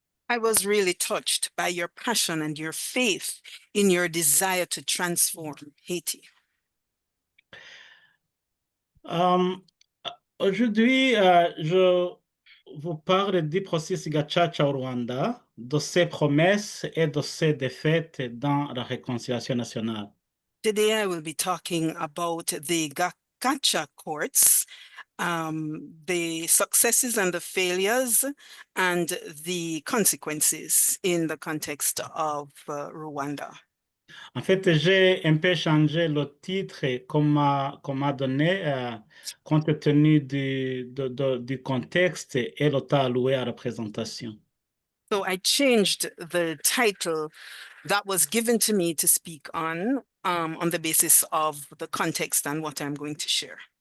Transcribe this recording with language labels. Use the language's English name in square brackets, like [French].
[English] I was really touched by your passion and your faith in your desire to transform Haiti. [French] Aujourd'hui, je vous parle du processus Gachacha au Rwanda, de ses promesses et de ses défaites dans la réconciliation nationale. [English] Today I will be talking about the Gachacha courts, the successes and the failures and the consequences in the context of Rwanda. [French] En fait, j'ai un peu changé le titre qu'on m'a donné compte tenu du contexte et le temps alloué à la présentation. [English] So I changed the title that was given to me to speak on the basis of the context and what I'm going to share.